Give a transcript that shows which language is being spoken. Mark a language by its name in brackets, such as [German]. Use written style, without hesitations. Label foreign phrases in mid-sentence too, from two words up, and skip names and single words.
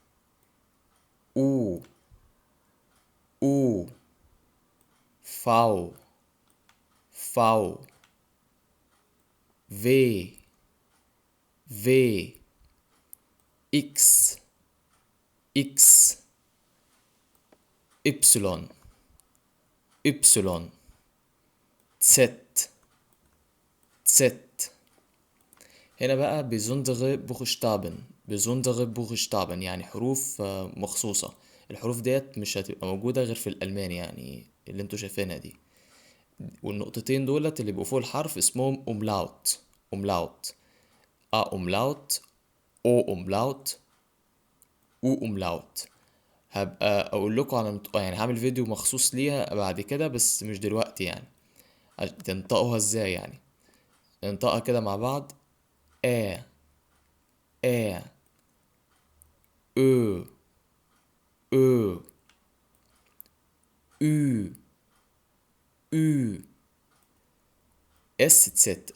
[German] U U V V W W X X Ypsilon Ypsilon Zett Zett. [Arabic] هنا بقى [German] besondere Buchstaben besondere Buchstaben [Arabic] يعني حروف مخصوصة. الحروف ديت مش هتبقى موجودة غير في الألماني، يعني اللي انتوا شايفينها دي، والنقطتين دولت اللي بيبقوا فوق الحرف اسمهم [German] umlaut umlaut a umlaut o umlaut u umlaut. [Arabic] هبقى اقول لكم على يعني هعمل فيديو مخصوص ليها بعد كده، بس مش دلوقتي يعني، تنطقوها ازاي يعني. ننطقها كده مع بعض. ا ا او او او او اس تست.